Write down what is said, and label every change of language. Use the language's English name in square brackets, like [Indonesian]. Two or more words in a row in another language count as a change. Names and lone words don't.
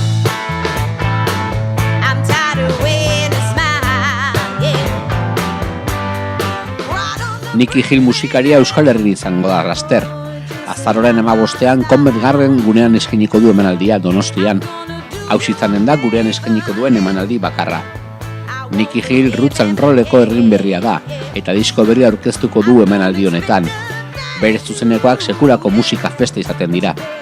[English] I'm tired of waiting to smile, yeah. Right on the [Basque] Nicky Gil musikaria Euskal Herrian izango da laster. Azaroaren 15ean Convent Garden gunean eskainiko du emanaldia Donostian. Hauxe izanen da gurean eskainiko duen emanaldi bakarra. Nicky Gil [English] roots and rolleko [Basque] egin berria da, eta disko berria aurkeztuko du emanaldi honetan. Bere zuzenekoak sekulako musika festa izaten dira.